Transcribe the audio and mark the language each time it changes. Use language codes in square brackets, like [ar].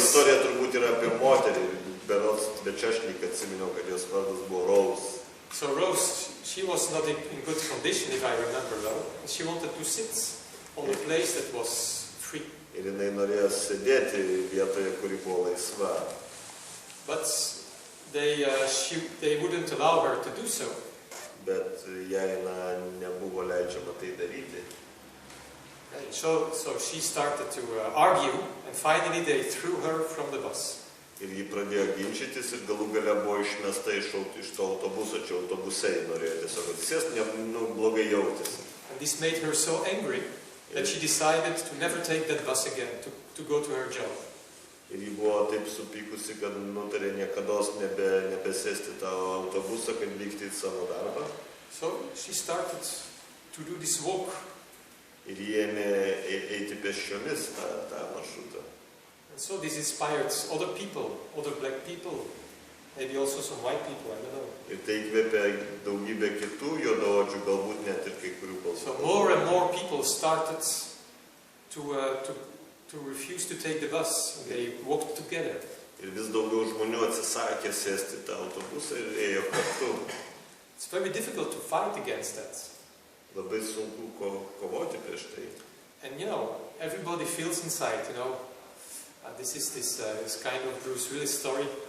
[lt] istorija turbūt yra apie moterį, berods Bečešnik atsiminiau, kad jos vardas buvo Rose. [en] So Rose, she was not in good condition, if I remember well. She wanted to sit on a place that was free. [lt] Ir jinai norėjo sėdėti vietoje, kuri buvo laisva. [en] But they wouldn't allow her to do so. [lt] Bet jai nebuvo leidžiama tai daryti. [en] So she started to argue, and finally they threw her from the bus. [lt] Ir ji pradėjo ginčytis ir galų gale buvo išmesta iš to autobuso, čia autobusai norėjo tiesiog atsisėsti, blogai jautėsi. [en] And this made her so angry that she decided to never take that bus again, to go to her job. [lt] Ir ji buvo taip supykusi, kad nutarė niekados nebesėsti tą autobusą, kad vykti į savo darbą. [en] So she started to do this walk. [lt] Ir ji ėmė eiti pėsčiomis tą maršrutą. [en] And so this inspired other people, other black people, maybe also some white people, I don't know. [lt] Ir tai įkvėpė daugybę kitų juodaodžių, galbūt net ir kai kurių balsų. [en] So more and more people started to refuse to take the bus. And they walked together. [lt] Ir vis daugiau žmonių atsisakė sėsti tą autobusą ir ėjo kartu. [en] It's very difficult to fight against that. [lt] Labai sunku kovoti prieš tai. [en] And everybody feels inside, this is this kind of Bruce Willis story.